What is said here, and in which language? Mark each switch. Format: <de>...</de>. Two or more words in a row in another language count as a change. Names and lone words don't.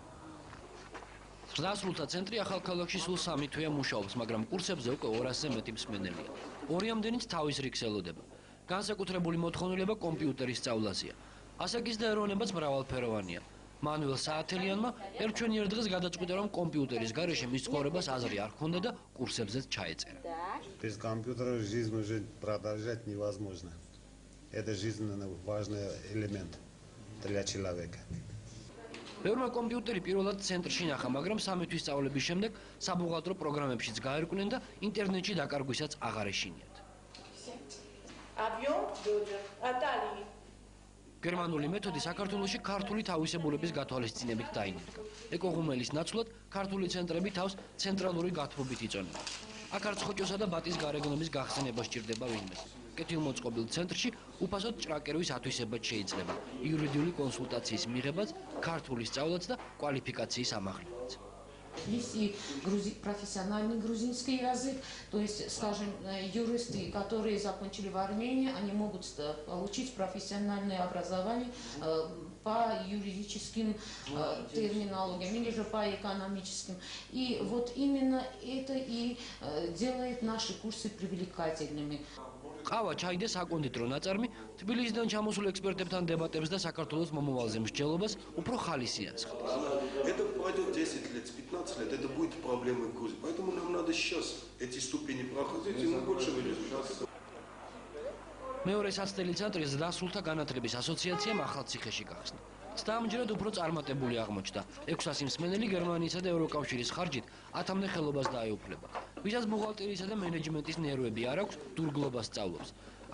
<ka>ზრდასრულთა ცენტრი ახალქალაქში სულ 3 თვეა მუშაობს, მაგრამ კურსებზე უკვე 200-ზე მეტი მსმენელია. ორიამდენიც თავის რიგს ელოდება. განსაკუთრებული მოთხოვნილება კომპიუტერის სწავლაზეა. ასაკის და ეროვნებაც მრავალფეროვანია. მანუელ საათელიანმა ერთჩვენიერ დღეს გადაწყვიტა, რომ კომპიუტერის გარეშე მის ცხოვრებას აზრი არ ჰქონდა და კურსებზეც ჩაეწერა.</ka> <ru>Без компьютера жизнь уже продолжать невозможно. Это жизненно важный элемент для человека.</ru> <ka>ბევრმა კომპიუტერი პირველად ცენტრში ნახა, მაგრამ 3 თვის სწავლების შემდეგ საბუღალტრო პროგრამებშიც გაერკვნენ და ინტერნეტში დაკარგვისაც აღარ ეშინიათ. გერმანული მეთოდი საქართველოში ქართული თავისებურების გათვალისწინებით დაინერგა. ეკოღუმელის ნაცვლად ქართული ცენტრები თავს ცენტრალური გათბობით იწონებენ. აქ არც ხოჭოსა და ბატის გარეგნობის გახსენება სჭირდება ვინმეს. კეთილმოწყობილ ცენტრში უფასოდ ჭრაკერვის ათვისებაც შეიძლება, იურიდიული კონსულტაციის მიღებაც, ქართული სწავლაც და კვალიფიკაციის ამაღლებაც.</ka> <ru>Есть и профессиональный грузинский язык, то есть, скажем, юристы, которые закончили в Армении, они могут получить профессиональное образование по юридическим терминологиям или же по экономическим. И вот именно это и делает наши курсы привлекательными.</ru> <ka>ყავა, ჩაი და საკონდიტრო ნაწარმი თბილისიდან ჩამოსულ ექსპერტებთან დებატებს და საქართველოს მომავალზე მსჯელობას უფრო ხალისიანს ხდის.</ka> <ru>Это пройдет 10 лет, 15 лет, это будет проблемой Грузии. Поэтому нам надо сейчас эти ступени проходить, и мы больше вылезем.</ru> <ka>მეორე საცდელი ცენტრი ზრდასრულთა განათლების ასოციაციამ ახალციხეში გახსნა. სტამჯერად უფრო წარმატებული აღმოჩნდა. 600 მსმენელი გერმანიისა და ევროკავშირის ხარჯით 10-მდე ხელობას დაეუფლება. ვისაც ბუღალტერისა და მენეჯმენტის ნერვები არ აქვს, დურგლობას სწავლობს.</ka>